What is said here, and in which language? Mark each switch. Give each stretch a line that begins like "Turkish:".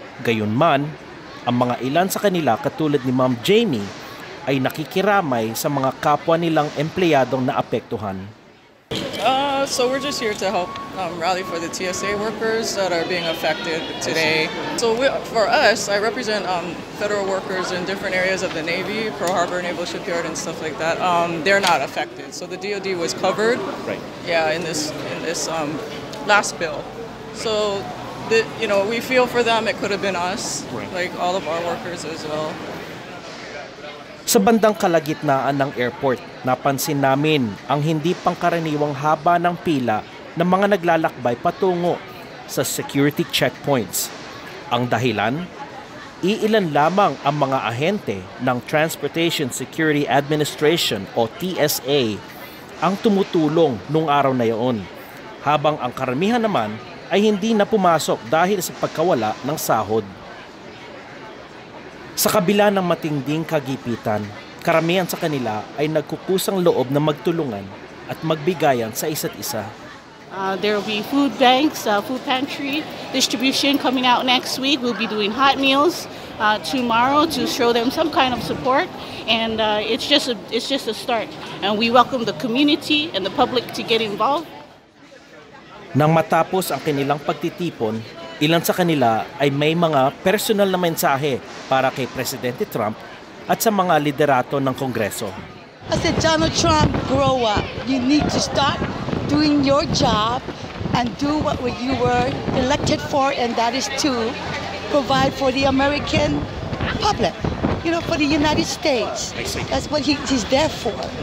Filipino: Gayunman, ang mga ilan sa kanila katulad ni Ma'am Jamie ay nakikiramay sa mga kapwa nilang empleyadong naapektuhan.
English: So we're just here to help rally for the TSA workers that are being affected today. So for us, I represent federal workers in different areas of the Navy, Pearl Harbor Naval Shipyard and stuff like that. They're not affected. So the DoD was covered, in this last bill. So we feel for them. It could have been us, like all of our workers as well.
Filipino: Sa bandang kalagitnaan ng airport, napansin namin ang hindi pangkaraniwang haba ng pila ng mga naglalakbay patungo sa security checkpoints. Ang dahilan, iilan lamang ang mga ahente ng Transportation Security Administration o TSA ang tumutulong nung araw na iyon, habang ang karamihan naman ay hindi na pumasok dahil sa pagkawala ng sahod. Sa kabila ng matinding kagipitan, karamihan sa kanila ay nagkukusang loob na magtulungan at magbigayan sa isa't isa.
English: There will be food banks, food pantry distribution coming out next week. We'll be doing hot meals tomorrow to show them some kind of support, and it's just a start. And we welcome the community and the public to get involved.
Filipino: Nang matapos ang kanilang pagtitipon, ilan sa kanila ay may mga personal na mensahe para kay Presidente Trump at sa mga liderato ng Kongreso.
English: I said, Donald Trump, grow up. You need to start doing your job and do what you were elected for, and that is to provide for the American public, for the United States. That's what he's there for.